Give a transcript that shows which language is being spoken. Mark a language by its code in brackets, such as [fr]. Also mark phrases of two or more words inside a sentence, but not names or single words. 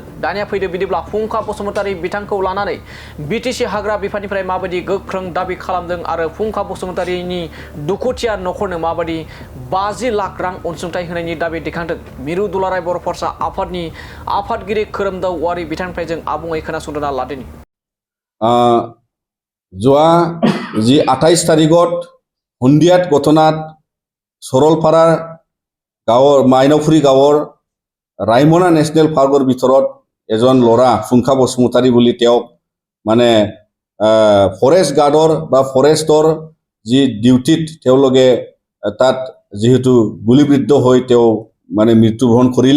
[brx] दानिया फैदो बिदिब्ला फुंखा बसुमतारी बिथांखौ लानानै बिटिसि हाग्रा बिफाननिफ्राय माबायदि गोख्रों दाबि खालामदों आरो फुंखा बसुमतारीनि दुखुथिया नखरनो माबायदि 50 लाख रां अनसुंथाइ होनायनि दाबि दैखांदों मिरु दुलाराय बर' फरायसा आफादनि आफादगिरि खोरोमदाव औवारी बिथांनिफ्राय जों आबुङै खोनासंना लादोनि। [as] যোৱা যি 28 তাৰিখত হুন্দিয়াত ঘটনাত সৰলপাৰাৰ গাঁৱৰ মাইনাওপুৰী গাঁৱৰ ৰাইমনা নেশ্যনেল পাৰ্কৰ ভিতৰত এজন ল'ৰা ফুংখা বসুমতাৰী বুলি তেওঁক [en] forest guard [as] বা ফৰেষ্টৰ যি ডিউটিত তেওঁলোকে তাত যেহেতু গুলিবিদ্ধ হৈ তেওঁ মৃত্যুবৰণ কৰিলে।